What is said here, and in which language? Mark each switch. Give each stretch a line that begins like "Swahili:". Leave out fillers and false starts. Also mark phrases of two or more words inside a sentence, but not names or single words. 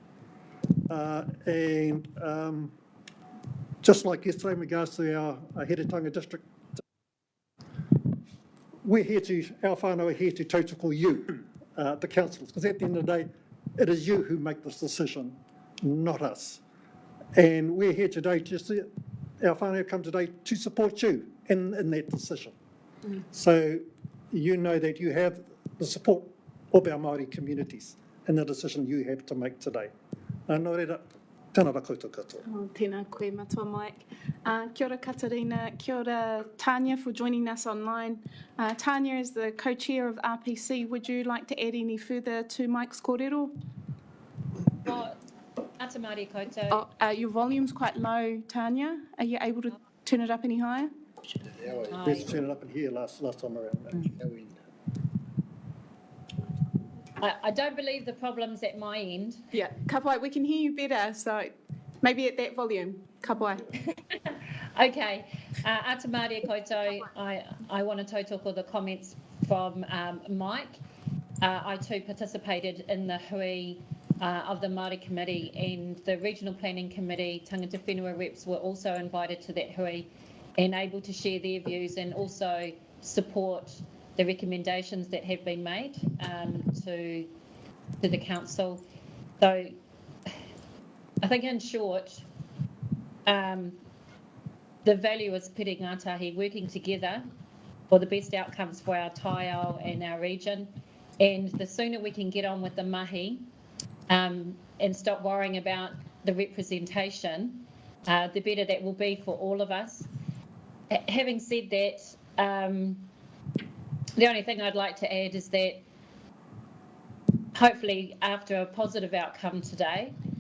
English: And just like yesterday in regards to our Heretanga District, we're here to, our whānau are here to tautoko you, the councillors, because at the end of the day, it is you who make this decision, not us. And we're here today just to, our whānau come today to support you in that decision. So you know that you have the support of our Māori communities in the decision you have to make today.
Māori: Nō reira, tēnā rā koutou katoa. Oh, tēnā koe matua, Mike. Kia ora, Katarina. Kia ora,
English: Tanya, for joining us online. Tanya is the co-chair of RPC. Would you like to add any further to Mike's kōrero?
Māori: Oh, ata Māori koutou.
English: Oh, your volume's quite low, Tanya. Are you able to turn it up any higher? Let's turn it up in here last time around. I don't believe the problem's at my end. Yeah,
Māori: ka pai,
English: we can hear you better, so maybe at that volume.
Māori: Ka pai.
English: Okay,
Māori: ata Māori koutou,
English: I want to tautoko the comments from Mike. I too participated in the hui of the Māori Committee, and the Regional Planning Committee,
Māori: Tangata Whenua
English: reps were also invited to that hui and able to share their views and also support the recommendations that have been made to the council. So I think in short, the value is
Māori: pere ngātahi
English: working together for the best outcomes for our taiao and our region. And the sooner we can get on with the mahi and stop worrying about the representation, the better that will be for all of us. Having said that, the only thing I'd like to add is that hopefully after a positive outcome today,